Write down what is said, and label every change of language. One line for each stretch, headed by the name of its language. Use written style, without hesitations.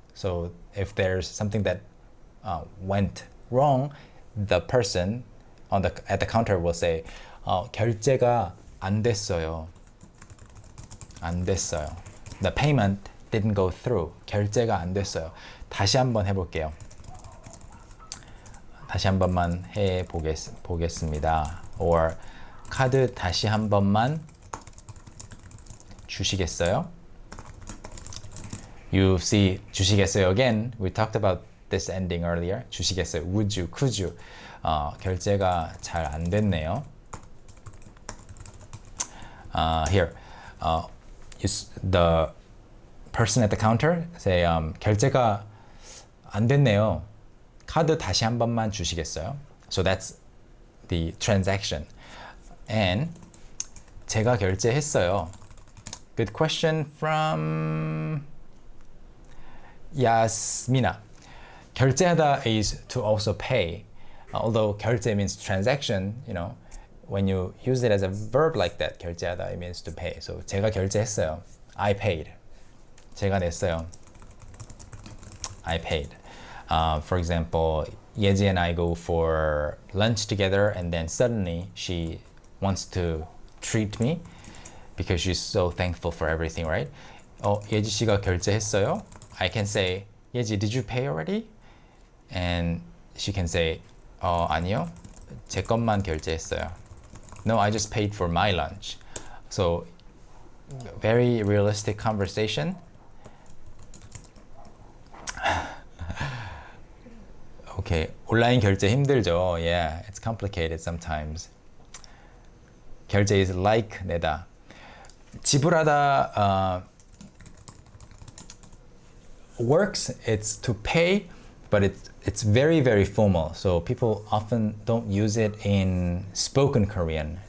English: So if there's something that went wrong, the person at the counter will say,
Korean: 결제가 안 됐어요. 안 됐어요.
English: The payment didn't go through.
Korean: 결제가 안 됐어요. 다시 한번 해볼게요. 다시 한 번만 해보겠습니다. Or 카드 다시 한 번만 주시겠어요?
English: You see 주시겠어요 again. We talked about this ending earlier.
Korean: 주시겠어요.
English: Would you? Could you?
Korean: 결제가 잘 안 됐네요.
English: Here. The person at the counter say
Korean: 결제가 안 됐네요. 카드 다시 한 번만 주시겠어요?
English: So that's the transaction.
Korean: And 제가 결제했어요.
English: Good question from Yasmina. 결제하다 is to also pay. Although 결제 means transaction, you know, when you use it as a verb like that, 결제하다, it means to pay. So
Korean: 제가 결제했어요.
English: I paid.
Korean: 제가 냈어요.
English: I paid. For example, Yeji and I go for lunch together, and then suddenly she wants to treat me because she's so thankful for everything, right?
Korean: 예지 씨가 결제했어요?
English: I can say, 예지, did you pay already? And she can say, 아니요.
Korean: 제 것만 결제했어요.
English: No, I just paid for my lunch. So, very realistic conversation.
Korean: Okay, 온라인 결제 힘들죠.
English: Yeah, it's complicated sometimes. 결제 is like 내다.
Korean: 지불하다 works.
English: It's to pay, but it's very, very formal. So people often don't use it in spoken Korean.